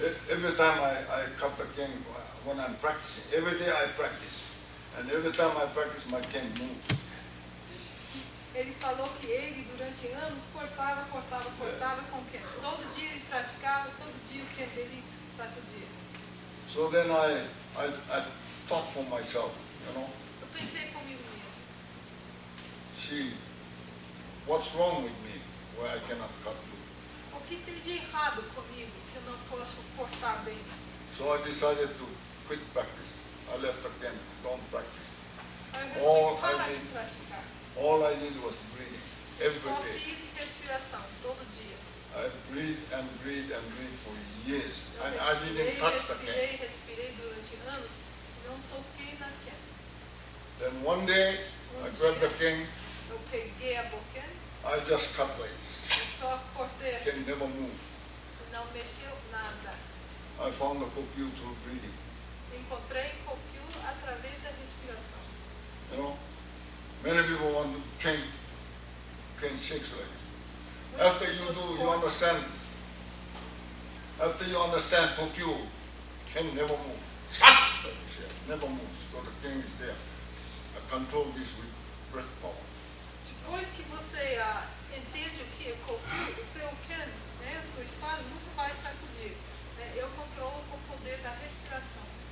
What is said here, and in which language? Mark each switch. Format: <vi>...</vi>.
<en>Every time I cut the Ken when I'm practicing. Every day I practice. And every time I practice, my Ken moves.</en> <pt>Ele falou que ele, durante anos, cortava com o ken. Todo dia ele praticava, todo dia o ken dele sacudia.</pt> <en>So then I thought for myself,</en> <pt>Eu pensei comigo mesmo.</pt> <en>What's wrong with me where I cannot cut through?</en> <pt>O que tem de errado comigo que eu não posso cortar bem?</pt> <en>So I decided to quit practice. I left the Ken, don't practice.</en> <pt>Aí eu resolvi parar de praticar.</pt> <en>All I did was breathing every</en> <pt>Só</pt> <en>day.</en> <pt>fiz respiração todo dia.</pt> <en>I breathe and breathe and breathe for years.</en> <pt>Eu</pt> <en>And I didn't touch the Ken.</en> <pt>respirei durante anos, não toquei na ken.</pt> <en>Then one day, I grabbed the Ken,</en> <pt>Eu peguei a boken,</pt> <en>I just cut like this.</en> <pt>eu só cortei assim,</pt> <en>Ken never moved.</en> <pt>não mexeu nada.</pt> <en>I found the Kokyu through breathing.</en> <pt>Encontrei Kokyu através da respiração.</pt> <en>Many people want to Ken shakes like this. After you do, you understand. After you understand Kokyu, Ken never moves. Never moves. Because the Ken is there. I control this with breath power.</en> <pt>Depois que você entende o que é Kokyu, o seu ken, né, a sua espada nunca vai sacudir. Eu controlo com o poder da respiração.</pt>